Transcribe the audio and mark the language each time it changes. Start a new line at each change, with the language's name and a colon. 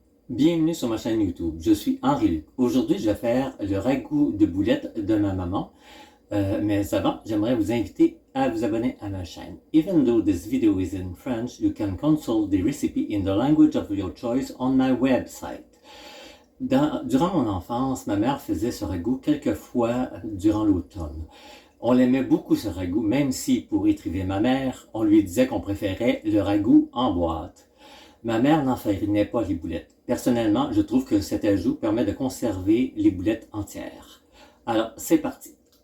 French: Bienvenue sur ma chaîne YouTube. Je suis Henri-Luc. Aujourd'hui, je vais faire le ragoût de boulettes de ma maman. Mais avant, j'aimerais vous inviter à vous abonner à ma chaîne.
English: Even though this video is in French, you can consult the recipe in the language of your choice on my website.
French: Durant mon enfance, ma mère faisait ce ragoût quelques fois durant l'automne. On l'aimait beaucoup ce ragoût, même si, pour étriver ma mère, on lui disait qu'on préférait le ragoût en boîte. Ma mère n'enfarinait pas les boulettes. Personnellement, je trouve que cet ajout permet de conserver les boulettes entières. Alors, c'est parti!